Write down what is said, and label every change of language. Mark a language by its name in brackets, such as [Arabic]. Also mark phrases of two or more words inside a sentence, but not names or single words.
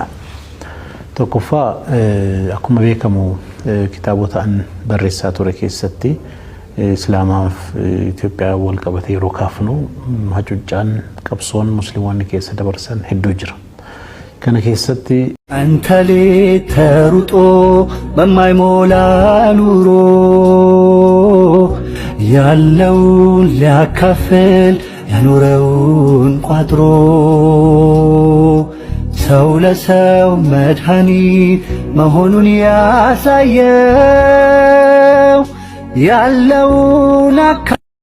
[Oromo] Tokkoffaa akkuma beekamu kitaabota an barreessaa ture keessatti Islaamaaf Itoophiyaa wal qabatee yeroo kaafnu hacuuccaan qabsoon musliimoonni keessa dabarsan hedduu jira. Kana keessatti [Amharic] አንተሌ ተሩጦ በማይሞላ ኑሮ ያለውን ሊያካፍል ያኖረውን ቋጥሮ ሰው ለሰው መድኃኒት መሆኑን ያሳየው ያለውን